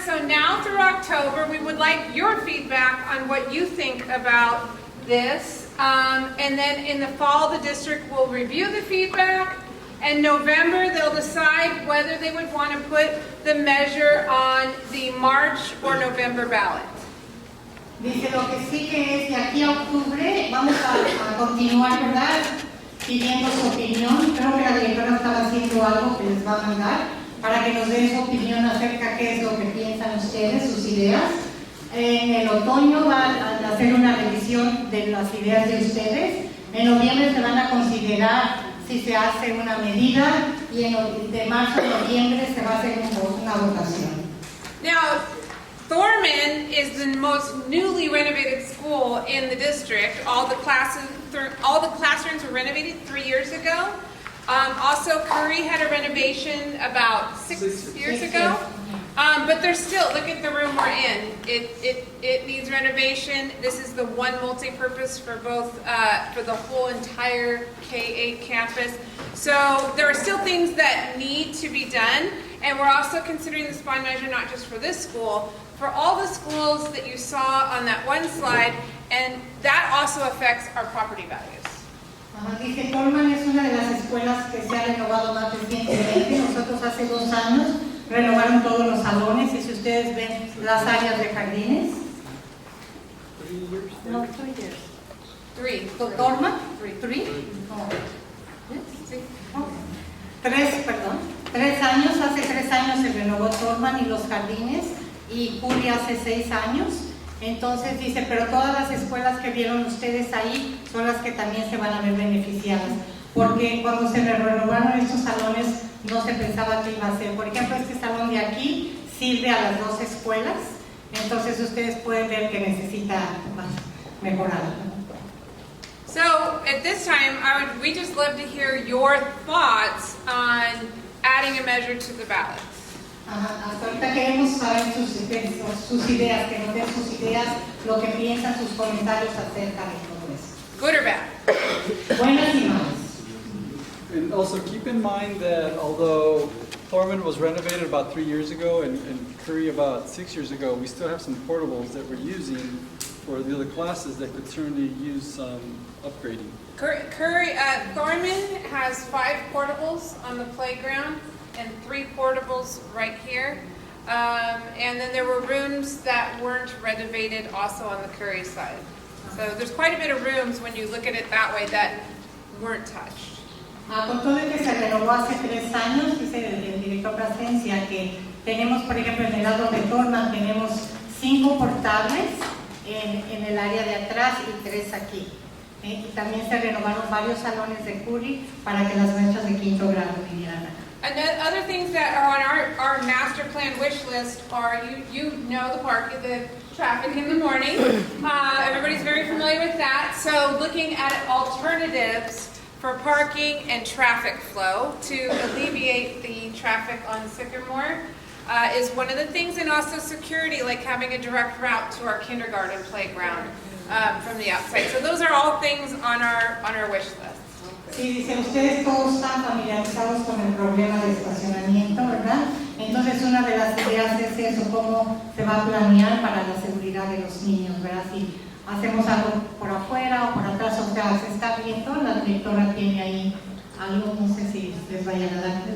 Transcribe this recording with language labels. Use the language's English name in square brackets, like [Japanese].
[English] So now through October, we would like your feedback on what you think about this. And then in the fall, the district will review the feedback. And November, they'll decide whether they would want to put the measure on the March or November ballot. [Spanish] Dice, lo que sigue es de aquí a octubre, vamos a continuar, ¿verdad? Pidiendo su opinión. Creo que la directora estaba haciendo algo que les va a mandar para que nos den su opinión acerca de qué es lo que piensan ustedes, sus ideas. En el otoño van a hacer una revisión de las ideas de ustedes. En noviembre se van a considerar si se hace una medida y de marzo a noviembre se va a hacer una votación. [English] Now, Thorman is the most newly renovated school in the district. All the classrooms were renovated 3 years ago. Also, Currie had a renovation about six years ago. But there's still, look at the room we're in. It needs renovation. This is the one multi-purpose for both, for the whole entire K-8 campus. So there are still things that need to be done. And we're also considering this bond measure not just for this school, for all the schools that you saw on that one slide, and that also affects our property values. [Spanish] Dice, Thorman es una de las escuelas que se ha renovado más recientemente. Nosotros hace 2 años renovaron todos los salones, y si ustedes ven las áreas de jardines. [English] 3 years? No, 3 years. 3. [Spanish] ¿Thorman? 3? Oh. Sí. Oh. 3 años, hace 3 años se renovó Thorman y los jardines, y Currie hace 6 años. Entonces dice, pero todas las escuelas que vieron ustedes ahí son las que también se van a ver beneficiadas. porque cuando se renovaron estos salones no se pensaba que iba a ser. Por ejemplo, este salón de aquí sirve a las dos escuelas, entonces ustedes pueden ver que necesita mejorar. [English] So at this time, we just love to hear your thoughts on adding a measure to the ballot. [Spanish] Hasta ahorita queremos saber sus ideas, que nos den sus ideas, lo que piensan, sus comentarios acerca de todo eso. [English] Good or bad? [Spanish] Buenas y malas. [English] And also keep in mind that although Thorman was renovated about 3 years ago and Currie about 6 years ago, we still have some portables that we're using for the other classes that could certainly use some upgrading. Thorman has 5 portables on the playground and 3 portables right here. And then there were rooms that weren't renovated also on the Currie side. So there's quite a bit of rooms when you look at it that way that weren't touched. [Spanish] Con todo el que se renovó hace 3 años, dice el director Plasencia, que tenemos, por ejemplo, en el lado de Thorman tenemos 5 portables en el área de atrás y 3 aquí. Y también se renovaron varios salones de Currie para que las maestras de 5º grado vinieran acá. [English] And other things that are on our master plan wish list are, you know the park, the traffic in the morning. Everybody's very familiar with that. So looking at alternatives for parking and traffic flow to alleviate the traffic on Sycamore is one of the things, and also security, like having a direct route to our kindergarten playground from the outside. So those are all things on our wish list. [Spanish] Sí, dice, ustedes todos están familiarizados con el problema de estacionamiento, ¿verdad? Entonces una de las ideas es eso, cómo se va a planear para la seguridad de los niños, ¿verdad? Si hacemos algo por afuera o por atrás, o sea, se está viendo, la directora tiene ahí algo, no sé si les vayan a dar.